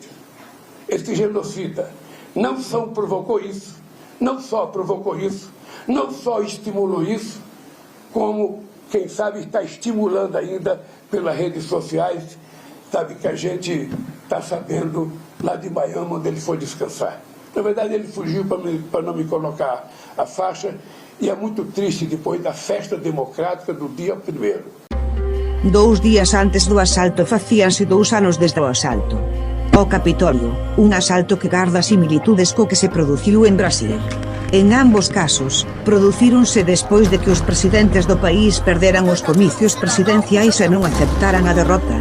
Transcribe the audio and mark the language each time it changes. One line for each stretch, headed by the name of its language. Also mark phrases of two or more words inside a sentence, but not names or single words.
Portuguese: Esse genocida não só provocou isso, não só estimulou isso, como, quem sabe, está estimulando ainda pelas redes sociais, sabe, que a gente está sabendo lá de Miami, onde ele foi descansar. Na verdade, ele fugiu para não me colocar a faixa, e é muito triste depois da festa democrática do dia 1º.
Galician: 2 días antes do asalto facíanse 2 anos desde o asalto. ao Capitolio, un asalto que garda similitudes co que se produciu en Brasil. En ambos casos, producíronse despois de que os presidentes do país perderan os comicios presidenciais e non aceptaran a derrota.